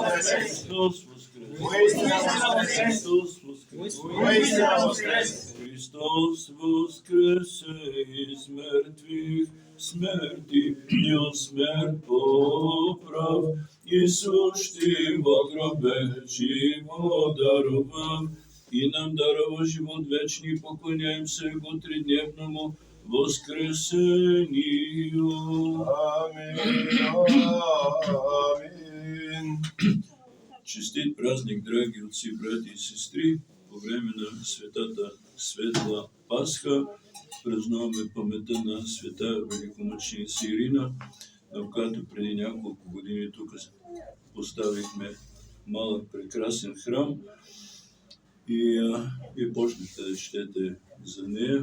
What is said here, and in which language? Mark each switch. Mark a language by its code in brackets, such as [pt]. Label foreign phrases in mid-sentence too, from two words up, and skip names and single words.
[cu] Христос воскресе! Христос воскресе! Христос воскресе из мертвых, смерти не смерть поправ. Исус ти во гробе живот даровав, и нам дарова живот вечный, поклоняемся Его тридневному воскресению. Аминь. Аминь. [bg] Честит празник, драги отци, брати и сестри, по време на светата Светла Пасха празнуваме паметта на света великомъченица Ирина, на която преди няколко години тук поставихме малък прекрасен храм и почнахте да четете за нея.